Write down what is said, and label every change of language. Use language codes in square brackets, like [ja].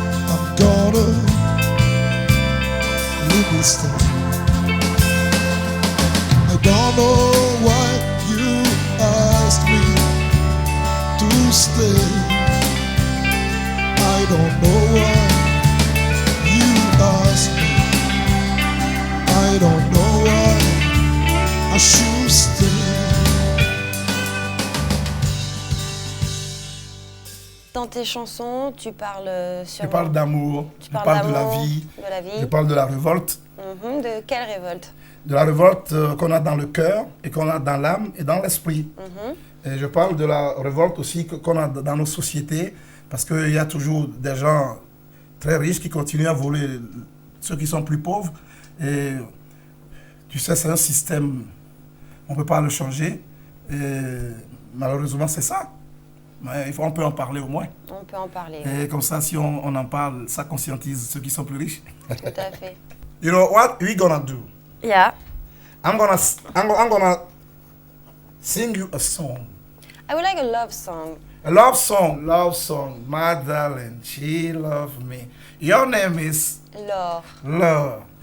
[en] I'm gonna I don't know why you asked me to stay. I don't know why you asked me. I don't know why I should stay. [fr] Dans tes chansons, tu parles sur... Je parle d'amour, je parle de la vie, je parle de la révolte. De quelle révolte? De la révolte qu'on a dans le cœur et qu'on a dans l'âme et dans l'esprit. Et je parle de la révolte aussi qu'on a dans nos sociétés, parce qu'il y a toujours des gens très riches qui continuent à voler ceux qui sont plus pauvres. Et tu sais, c'est un système, on ne peut pas le changer. Et malheureusement, c'est ça. Mais on peut en parler au moins. On peut en parler. Et comme ça, si on en parle, ça conscientise ceux qui sont plus riches. Tout à fait. [en] You know what we gonna do? Yeah. I'm gonna sing you a song. I would like a love song. A love song. My darling, she loved me. Your name is Laure. Love.